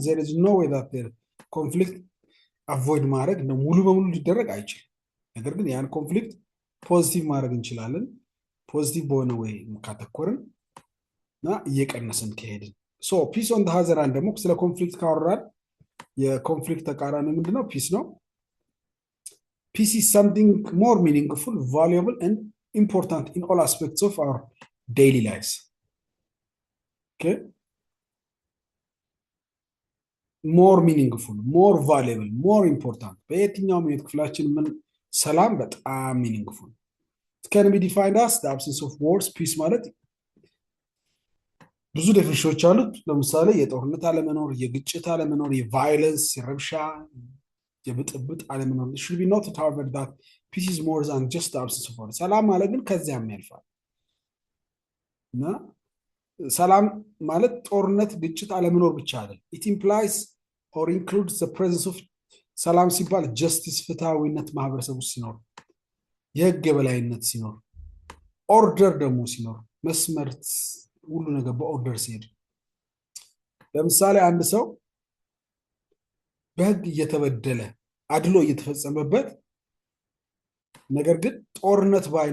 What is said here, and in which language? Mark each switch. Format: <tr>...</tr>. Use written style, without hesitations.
<en>there is no way that there conflict avoid</en> <am>ማድረግ ነው ሙሉ በሙሉ ሊደረግ አይችልም። ነገር ግን ያን ኮንፍሊክት ፖዚቲቭ ማድረግ እንችላለን። ፖዚቲቭ በሆነ ወይ ካተኮርን እና እየቀነሰን ከሄድን ሶ ፒስ ኦን ዘ ሃዘር አንድ ደግሞ ስለ ኮንፍሊክት ካወራን የኮንፍሊክት ተቃራኒ ምንድነው? ፒስ ነው።</am> <en>ፒስ is something more meaningful, valuable and important in all aspects of our daily lives. Okay, more meaningful, more valuable, more important</en> <am>በየትኛውም የህይወት ክፍላችን ምን ሰላም በጣም</am> <en>meaningful. It can be defined as the absence of wars.</en> <am>ፒስ ማለት ብዙ ዴፊኒሽኖች አሉት። ለምሳሌ የጦርነት አለመኖር፣ የግጭት አለመኖር፣ የቫዮለንስ የረብሻ የብጥብጥ አለመኖር።</am> <en>it should be noted however that peace is more than just the absence of war.</en> <am>ሰላም ማለት ግን ከዚያም ያልፋል እና ሰላም ማለት ጦርነት ግጭት አለመኖር ብቻ አይደለም።</am> <en>it implies or includes the presence of</en> <am>ሰላም ሲባል justice ፍትሃዊነት ማህበረሰብ ውስጥ ሲኖር፣ የህግ የበላይነት ሲኖር፣ ኦርደር ደግሞ ሲኖር መስመር ሁሉ ነገር በኦርደር ሲሄድ ለምሳሌ አንድ ሰው በህግ እየተበደለ አድሎ እየተፈጸመበት ነገር ግን ጦርነት</am>